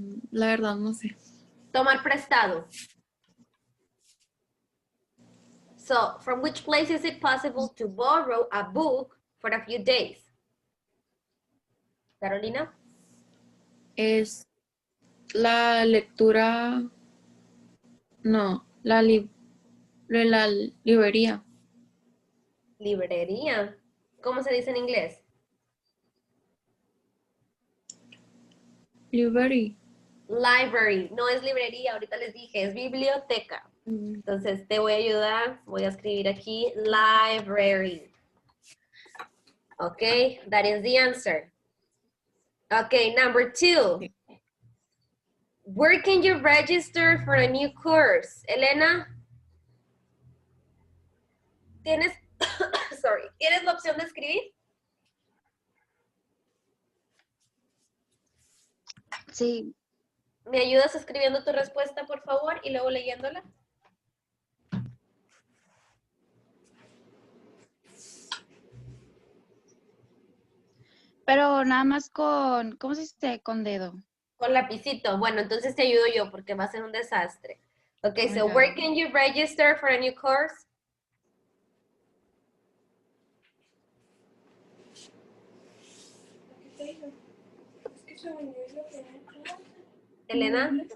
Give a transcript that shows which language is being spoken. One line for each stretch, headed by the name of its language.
Spanish: La verdad, no sé. Tomar prestado.
English: So, from which place is it possible to borrow a book for a few days? Carolina?
Spanish: Es la lectura, no, la librería. Librería. ¿Cómo se dice en inglés?
English: Library. Library.
Spanish: No es librería, ahorita les dije, es biblioteca. Entonces te voy a ayudar. Voy a escribir aquí library.
English: Okay, that is the answer. Okay, number 2. Where can you register for a new course?
Spanish: Elena, ¿tienes, sorry, ¿tienes la opción de escribir? Sí. ¿Me ayudas escribiendo tu respuesta, por favor, y luego leyéndola? Pero nada más con, ¿cómo se dice? Con dedo. Con lapicito. Bueno, entonces te ayudo yo porque va a ser un desastre.
English: Okay, so my where God. can you register for a new course? Elena?